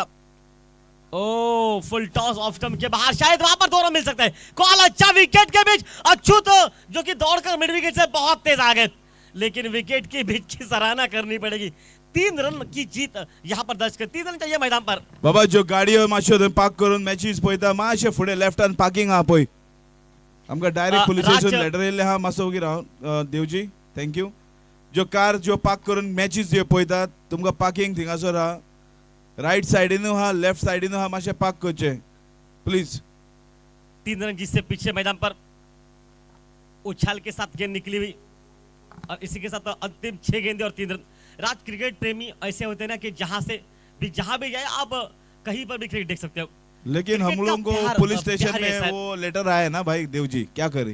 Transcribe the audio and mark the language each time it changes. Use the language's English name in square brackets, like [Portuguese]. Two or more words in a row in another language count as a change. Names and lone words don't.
[Hindi] ओ, [English] full toss off stump [Hindi] के बाहर, शायद वहां पर 2 रन मिल सकता है। कॉल अच्छा, विकेट के बीच अच्युत जो कि दौड़कर [English] mid wicket [Hindi] से बहुत तेज आ गए, लेकिन विकेट के बीच की सराहना करनी पड़ेगी। 3 रन की जीत यहां पर दर्ज कर, 3 रन चाहिए मैदान पर। [Konkani] बाबा जो गाडयो मातशो पार्क करून मॅचीस पळयता, मातशे फुडें लेफ्टान पार्किंग आहा पळय, आमकां [English] direct police station letter [Konkani] येयल्ले आहा, मातसो वगैरे रावन देवजी थँक्यू। जो कार जो पार्क करून मॅचीस जे पळयतात, तुमकां पार्किंग थिंगासोर आहा, राइट साइडीन आहा, लेफ्ट साइडीन आहा, मातशे पार्क करचे प्लीज। [Hindi] 3 रन जिससे पीछे मैदान पर उछाल के साथ गेंद निकली हुई, और इसी के साथ अंतिम 6 गेंदें और 3 रन। राज, क्रिकेट प्रेमी ऐसे होते हैं ना कि जहां भी जाए आप कहीं पर भी क्रिकेट देख सकते हो, लेकिन हम लोगों को [English] police station [Hindi] में वो लेटर आया ना भाई देवजी, क्या करें?